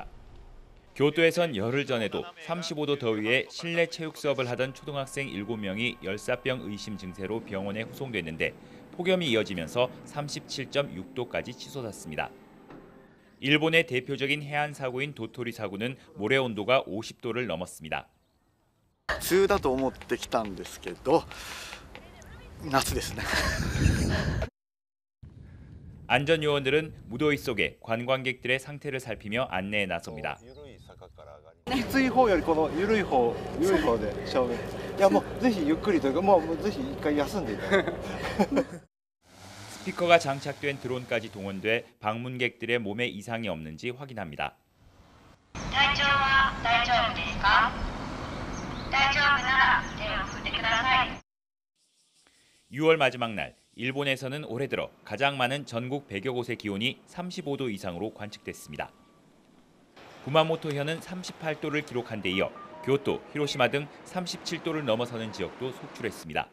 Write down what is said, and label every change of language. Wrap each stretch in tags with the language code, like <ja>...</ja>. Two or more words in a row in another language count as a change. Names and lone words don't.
<ko>교토에선 열흘 전에도 35도 더위에 실내 체육 수업을 하던 초등학생 7명이 열사병 의심 증세로 병원에 후송됐는데 폭염이 이어지면서 37.6도까지 치솟았습니다. 일본의 대표적인 해안 사고인 도토리 사고는 모래 온도가 50도를 넘었습니다.</ko> <ja>梅雨だと思ってきたんですけど夏ですね.</ja> <ko>안전요원들은 무더위 속에 관광객들의 상태를 살피며 안내에 나섭니다.</ko> <ja>きつい方よりこの緩い方で勝負。いやもうぜひゆっくりというかもうぜひ一回休んでいただいて.</ja> <ko>스피커가 장착된 드론까지 동원돼 방문객들의 몸에 이상이 없는지 확인합니다.</ko> <ja>体調は大丈夫ですか? 大丈夫なら手を振ってください.</ja> <ko>6월 마지막 날, 일본에서는 올해 들어 가장 많은 전국 100여 곳의 기온이 35도 이상으로 관측됐습니다. 구마모토현은 38도를 기록한 데 이어 교토, 히로시마 등 37도를 넘어서는 지역도 속출했습니다.</ko>